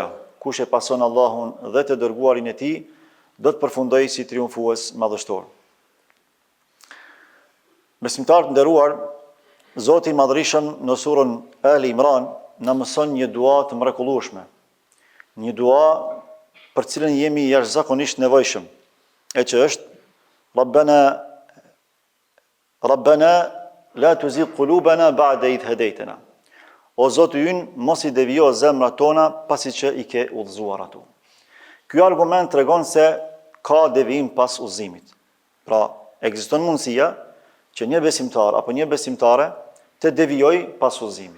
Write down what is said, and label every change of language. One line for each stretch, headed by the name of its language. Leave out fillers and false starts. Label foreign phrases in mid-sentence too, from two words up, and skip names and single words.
Albanian: Kush e pason Allahun dhe të dërguarin e tij, do të përfundojë si triumfues madhështor. Besimtar të nderuar, Zoti i Madhërisëm në surën Ali Imran na mëson një dua të mrekullueshme. Një dua për cilën jemi jashtëzakonisht nevojshëm, e që është
Arabic: ربنا لا تزغ قلوبنا بعد إذ هديتنا.
Albanian: O Zoti ynë, mos i devijo zemrat tona pasi që i ke udhëzuar ato. Ky argument tregon se ka devijim pas udhëzimit. Pra, ekziston mundësia që një besimtar apo një besimtare të devijoj pas udhëzimit.